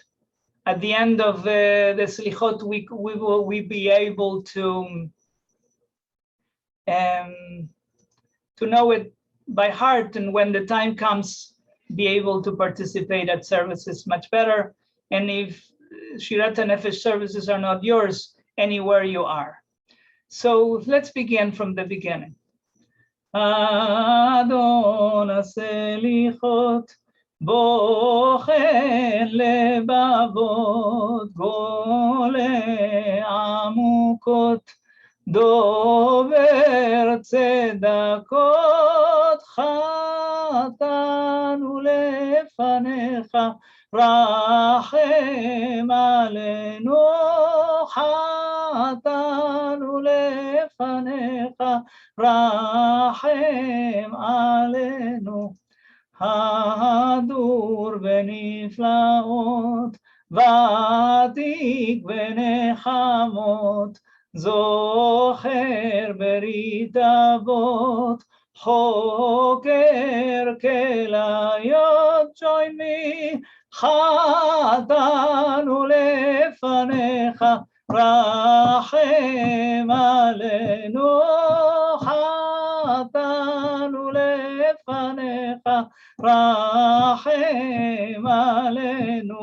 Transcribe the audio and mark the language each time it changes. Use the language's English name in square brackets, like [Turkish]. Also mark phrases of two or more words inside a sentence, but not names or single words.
[English] At the end of the Selihot, we will be able to know it by heart, and when the time comes, be able to participate at services much better. And if Shirat HaNefesh services are not yours, anywhere you are. So let's begin from the beginning. [Hebrew] אדון הסליחות, בוחן לבבות, גולה עמוקות, דובר צדקות, חטאנו לפניך, רחם עלינו, חטאנו לפניך, רחם עלינו. הדור בנפלאות, ותיק בנחמות, זוכר ברית אבות, חוקר כליות. [English] Join me. [Hebrew] חטאנו לפניך, רחם עלינו, חטאנו לפניך, רחם עלינו.